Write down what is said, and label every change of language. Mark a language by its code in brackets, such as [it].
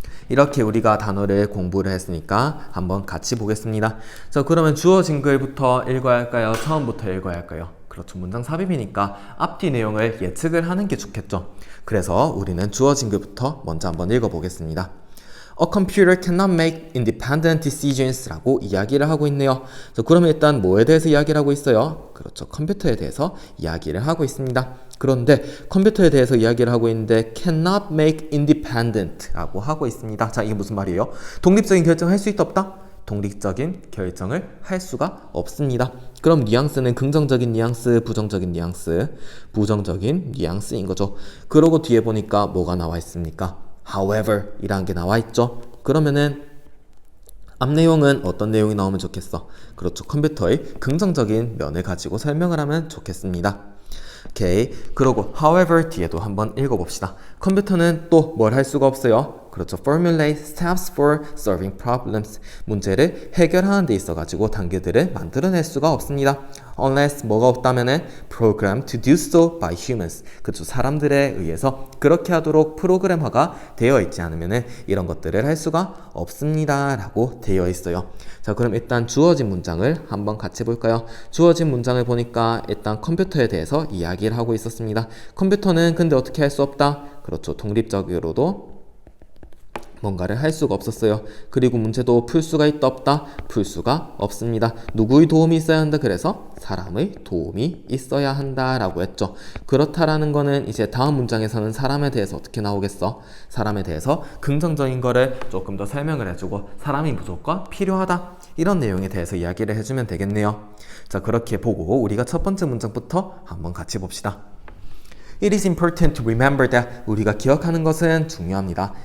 [ko] 이렇게 우리가 단어를 공부를 했으니까 한번 같이 보겠습니다. 자, 그러면 주어진 글부터 읽어야 할까요? 처음부터 읽어야 할까요? 그렇죠, 문장 삽입이니까 앞뒤 내용을 예측을 하는 게 좋겠죠. 그래서 우리는 주어진 글부터 먼저 한번 읽어보겠습니다. [en] A computer cannot make independent decisions [ko] 라고 이야기를 하고 있네요. 자, 그러면 일단 뭐에 대해서 이야기를 하고 있어요? 그렇죠, 컴퓨터에 대해서 이야기를 하고 있습니다. 그런데 컴퓨터에 대해서 이야기를 하고 있는데 [en] cannot make independent [ko] 라고 하고 있습니다. 자, 이게 무슨 말이에요? 독립적인 결정을 할 수 있다 없다? 독립적인 결정을 할 수가 없습니다. 그럼 뉘앙스는 긍정적인 뉘앙스, 부정적인 뉘앙스, 부정적인 뉘앙스인 거죠. 그러고 뒤에 보니까 뭐가 나와 있습니까? However 이라는 게 나와 있죠. 그러면은 앞 내용은 어떤 내용이 나오면 좋겠어? 그렇죠, 컴퓨터의 긍정적인 면을 가지고 설명을 하면 좋겠습니다. 오케이, 그러고 however 뒤에도 한번 읽어봅시다. 컴퓨터는 또 뭘 할 수가 없어요. 그렇죠, [en] formulate steps for solving problems. [ko] 문제를 해결하는 데 있어가지고 단계들을 만들어낼 수가 없습니다. [en] Unless [ko] 뭐가 없다면은 [en] programmed to do so by humans. [ko] 그렇죠, 사람들에 의해서 그렇게 하도록 프로그램화가 되어 있지 않으면은 이런 것들을 할 수가 없습니다 라고 되어 있어요. 자, 그럼 일단 주어진 문장을 한번 같이 볼까요? 주어진 문장을 보니까 일단 컴퓨터에 대해서 이야기를 하고 있었습니다. 컴퓨터는 근데 어떻게 할 수 없다? 그렇죠, 독립적으로도 뭔가를 할 수가 없었어요. 그리고 문제도 풀 수가 있다 없다? 풀 수가 없습니다. 누구의 도움이 있어야 한다? 그래서 사람의 도움이 있어야 한다 라고 했죠. 그렇다라는 거는 이제 다음 문장에서는 사람에 대해서 어떻게 나오겠어? 사람에 대해서 긍정적인 거를 조금 더 설명을 해주고 사람이 무조건 필요하다 이런 내용에 대해서 이야기를 해주면 되겠네요. 자, 그렇게 보고 우리가 첫 번째 문장부터 한번 같이 봅시다. [en] It is important to remember that [ko] 우리가 기억하는 것은 중요합니다.